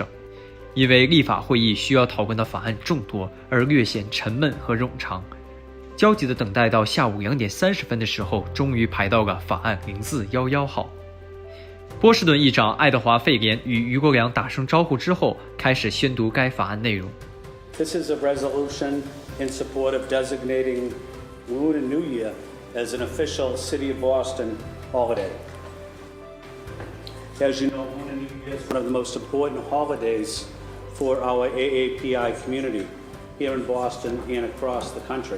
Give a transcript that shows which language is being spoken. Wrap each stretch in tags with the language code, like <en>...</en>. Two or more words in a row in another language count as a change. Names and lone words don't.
<zh>因為立法會議需要討論的法案眾多，而略顯沉悶和冗長，焦急地等待到下午2點30分的時候，終於排到了法案0411號。波士頓議長愛德華·費廉與俞國良打聲招呼之後，開始宣讀該法案內容。</zh> <en>This is a resolution in support of designating Lunar New Year as an official City of Boston holiday. As you know, Lunar New Year is one of the most important holidays for our AAPI community here in Boston and across the country.</en>